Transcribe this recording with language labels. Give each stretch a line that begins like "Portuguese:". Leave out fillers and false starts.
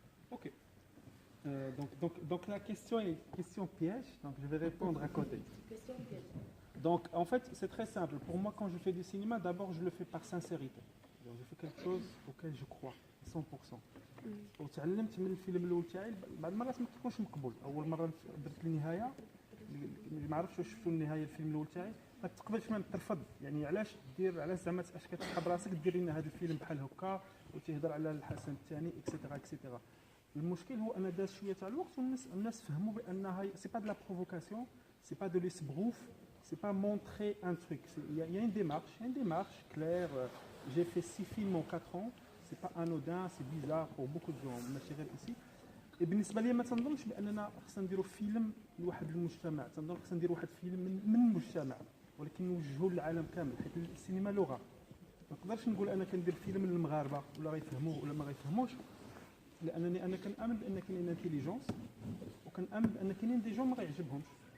French: Ok. Donc la question est question piège, donc je vais répondre à côté. Donc en fait c'est très simple. Pour moi quand je fais du cinéma, d'abord je le fais par sincérité. Donc, je fais quelque chose auquel je crois 100%.
Arabic: وتعلمت من الفيلم الاول تاعي بعض المرات ما تكونش مقبول. اول مره درت النهايه ما عرفتش واش شفتوا النهايه الفيلم الاول تاعي ما تقبلش ما ترفض يعني علاش دير علاش زعما اش كتحب راسك دير لنا هذا الفيلم بحال هكا وتهضر على الحسن الثاني اكسيتيرا اكسيتيرا. المشكل هو ان داز شويه تاع الوقت والناس فهموا بانها سي با دو لا بروفوكاسيون سي با دو ليسبروف سي با مونتري ان تروك
French: il y a une démarche claire. J'ai fait 6 films en 4 ans. C'est pas anodin, c'est bizarre pour beaucoup de gens.
Arabic: ماشي غير ici. بالنسبه لي ما تنظنش باننا خصنا نديروا فيلم لواحد المجتمع، تنظن خصنا نديروا واحد الفيلم من المجتمع ولكن نوجهوه للعالم كامل حيت السينما لغه. ما نقدرش نقول انا كندير فيلم للمغاربه ولا غيفهموه ولا ما غيفهموش، لانني انا كنامن بان كاينين انتيليجونس وكنامن بان كاينين دي جون ما غيعجبهمش.